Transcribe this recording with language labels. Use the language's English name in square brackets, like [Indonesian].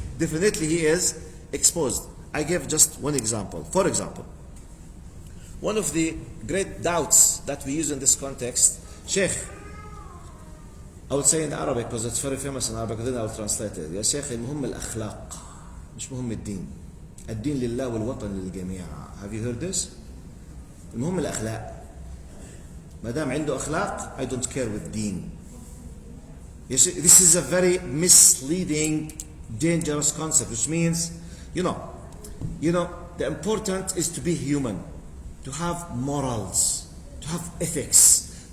[English] Definitely he is exposed. I give just one example. For example, one of the great doubts that we use in this context, Sheikh, I would say in Arabic because it's very famous in Arabic, then I will translate it. [Arabic] يا شيخ المهم الأخلاق مش مهم الدين. الدين لله والوطن للجميع. [English] Have you heard this? [Arabic] المهم الأخلاق. ما دام عنده أخلاق, [English] I don't care with deen. You see, this is a very misleading, dangerous concept, which means, you know, the important is to be human, to have morals, to have ethics.